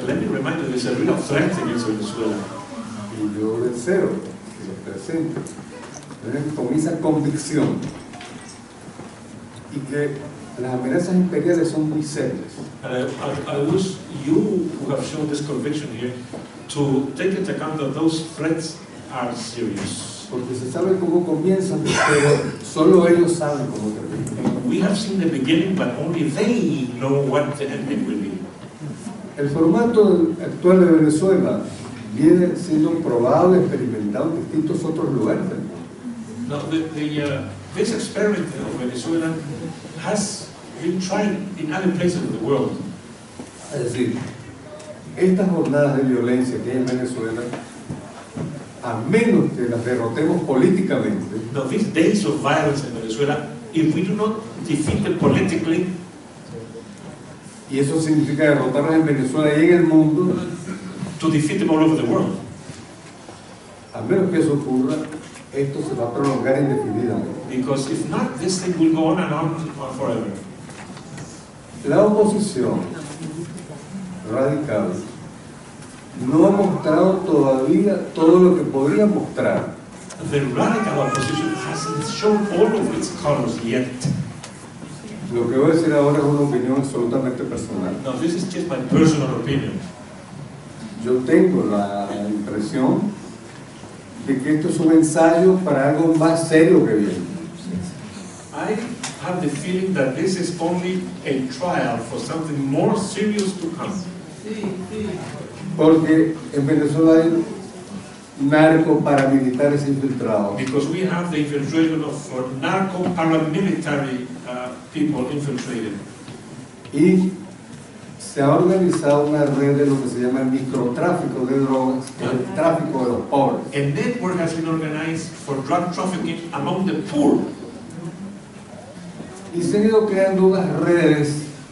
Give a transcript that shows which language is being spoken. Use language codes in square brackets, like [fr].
[en] But let me remind you, there's a real threat against Venezuela. [es] Y yo deseo que los presentes vengan con esa convicción y que las amenazas imperiales son muy serias. [en] And I wish you who have shown this conviction here to take into account that those threats are serious. [es] Porque se sabe cómo comienzan, pero solo ellos saben cómo terminan. [en] We have seen the beginning, but only they know what the ending will be. [es] El formato actual de Venezuela viene siendo probado y experimentado en distintos otros lugares del mundo. [en] Now, this experiment of Venezuela has been tried in other places of the world. [es] Es decir, estas jornadas de violencia que hay en Venezuela, a menos que las derrotemos políticamente, [en] Now, these days of violence in Venezuela, if we do not defeat them politically, [es] y eso significa derrotarlos en Venezuela y en el mundo, [en] to defeat them all over the world, [es] a menos que eso ocurra, esto se va a prolongar indefinidamente. [en] because if not, this thing will go on and on forever. [es] La oposición radical no ha mostrado todavía todo lo que podría mostrar. [en] The radical opposition hasn't shown all of its colors yet. [es] Lo que voy a decir ahora es una opinión absolutamente personal. [en] Now, this is just my personal opinion. [es] Yo tengo la impresión de que esto es un ensayo para algo más serio que viene. [en] I have the feeling that this is only a trial for something more serious to come. [es] Porque en Venezuela hay narco paramilitares infiltrados. [en] Because we have the infiltration of narco-paramilitary people infiltrated. [es] Y se ha organizado una red de lo que se llama el microtráfico de drogas, que es el tráfico de los pobres. [en] A network has been organized for drug trafficking among the poor. [es] Y se han ido creando unas redes